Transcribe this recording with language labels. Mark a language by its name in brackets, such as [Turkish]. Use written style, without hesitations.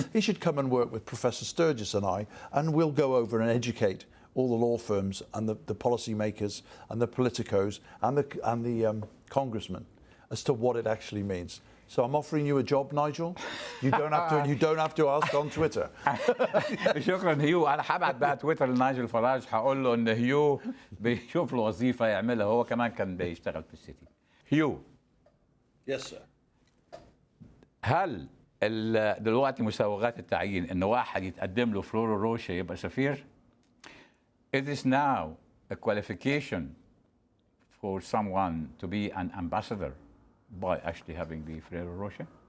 [English] He should come and work with Professor Sturgis and I, and we'll go over and educate all the law firms and the policymakers and the politicos and the congressmen as to what it actually means. So I'm offering you a job, Nigel. You don't have to ask on Twitter. [Arabic] شكرا هيو. انا هبعت بقى تويتر لنايجل فراج، هقول له ان هيو بيشوف له وظيفه يعملها، هو كمان كان بيشتغل في السيتي. هيو. [English] Yes, sir. [Arabic] هل دلوقتي مسوغات التعيين ان واحد يتقدم له فلورو روشا يبقى سفير؟ [English] It is now a qualification for someone to be an ambassador by actually having the Ferrero Rocher?